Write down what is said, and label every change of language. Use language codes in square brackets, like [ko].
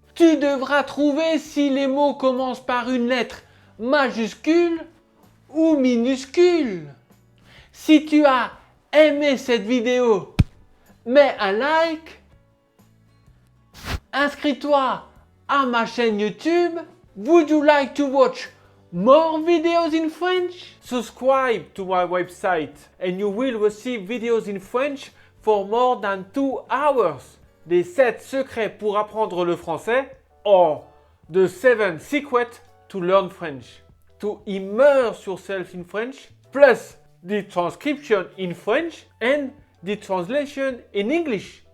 [fr] Tu devras trouver si les mots commencent par une lettre majuscule ou minuscule. Si tu as aimé cette vidéo, mets un like, inscris-toi à ma chaîne YouTube, [en] Would you like to watch more videos in French? Subscribe to my website and you will receive videos in French for more than 2 hours. [fr] Les 7 secrets pour apprendre le français [en] or the 7 secrets to learn French. To immerse yourself in French, plus the transcription in French and the translation in English.